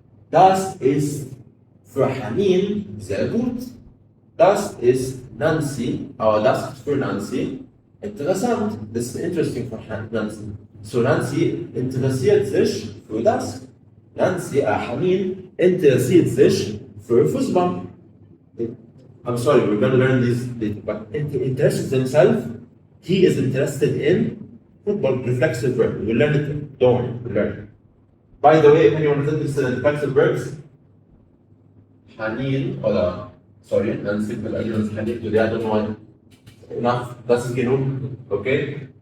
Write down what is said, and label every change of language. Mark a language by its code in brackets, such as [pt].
[de] Das ist für Haneen sehr gut. Das ist Nancy, aber das ist für Nancy interessant. Das ist [en] interesting for Nancy. [de] So Nancy interessiert sich für das. Haneen interessiert sich für Fußball. [en] I'm sorry, we're going to learn these, but interested himself, he is interested in football, reflexive verb. We'll learn it, don't worry, we'll learn it. By the way, if anyone is interested in reflexive verbs, Haneen, sorry, Nancy, but I don't Haneen today, I don't know why. [de] Enough, das ist genug, okay?